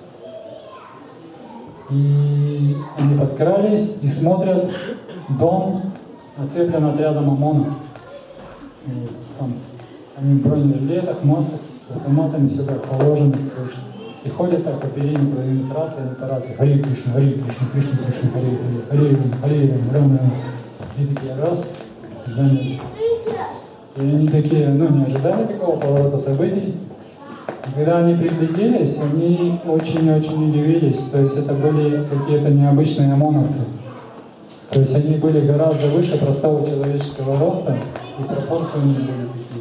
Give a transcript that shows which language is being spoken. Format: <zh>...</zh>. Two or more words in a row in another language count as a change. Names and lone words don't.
<ru>И они подкрались и смотрят, дом оцеплен отрядом ОМОНа. Там, они в бронежилетах, масках, с автоматами, все как положено. И ходят так по периметру, и рации, Хари Кришна, Хари Кришна, Кришна, Кришна, Хари Хари, Хари Рам. И такие раз, заняли. И они такие, не ожидали такого поворота событий. И когда они пригляделись, они очень-очень удивились. То есть это были какие-то необычные ОМОНовцы. То есть они были гораздо выше простого человеческого роста, и пропорции у них были такие.</ru>